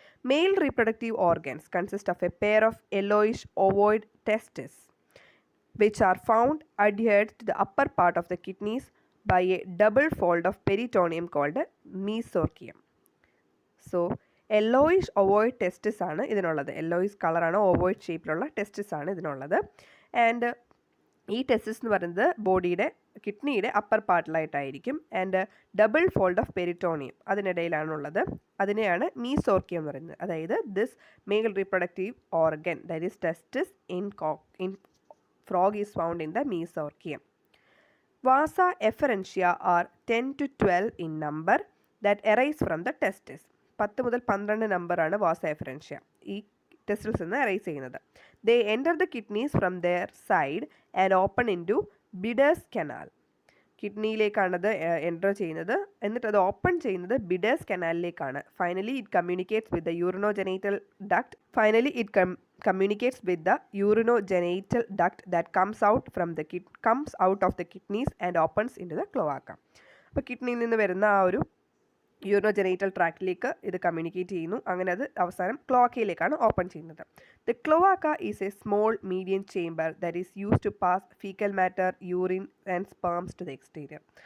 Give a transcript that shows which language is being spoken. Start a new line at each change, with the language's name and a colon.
English: Male reproductive organs consist of a pair of yellowish ovoid testes, which are found adhered to the upper part of the kidneys by a double fold of peritoneum called mesorchium. So yellowish ovoid testis
Malayalam: ആണ് ഇതിനുള്ളത്. Yellowish കളറാണ്, ഓവോയിഡ് ഷേപ്പിലുള്ള ടെസ്റ്റിസ് ആണ് ഇതിനുള്ളത്. And ഈ ടെസ്റ്റിസ് എന്ന് പറയുന്നത് ബോഡിയുടെ കിഡ്നിയുടെ upper പാർട്ടിലായിട്ടായിരിക്കും. And double fold of peritoneum അതിനിടയിലാണുള്ളത്. അതിനെയാണ് മീസോർക്കിയം എന്ന് പറയുന്നത്. അതായത്
English: This male reproductive organ, that is testis in frog is found in the mesorchium. Vasa efferentia are 10 to 12 in number that arise from the testis.
Malayalam: 10 മുതൽ 12 നമ്പറാണ് വാസ എഫറൻഷ്യ ഈ ടെസ്റ്റിൽസ് നിന്ന് അറൈസ് ചെയ്യുന്നത്.
English: They enter the kidneys from their side and open into Bidder's canal. കിഡ്നിയിലേക്കാണത് enter ചെയ്യുന്നത്, എന്നിട്ട് അത് open ചെയ്യുന്നത് ബിഡേഴ്സ് കനാലിലേക്കാണ്. Finally it communicates with the urinogenital duct. Communicates with the urinogenital duct that comes out of the kidneys and opens into the cloaca.
Malayalam: അപ്പോൾ കിഡ്നിയിൽ നിന്ന് വരുന്ന ആ ഒരു യൂറിനോജനൈറ്റൽ ട്രാക്റ്റിലേക്ക് ഇത് കമ്മ്യൂണിക്കേറ്റ് ചെയ്യുന്നു. അങ്ങനെ അത് അവസാനം ക്ലോവാക്കയിലേക്കാണ് ഓപ്പൺ ചെയ്യുന്നത്.
English: The cloaca is a small medium chamber that is use to pass faecal matter, urine and sperms to the exterior.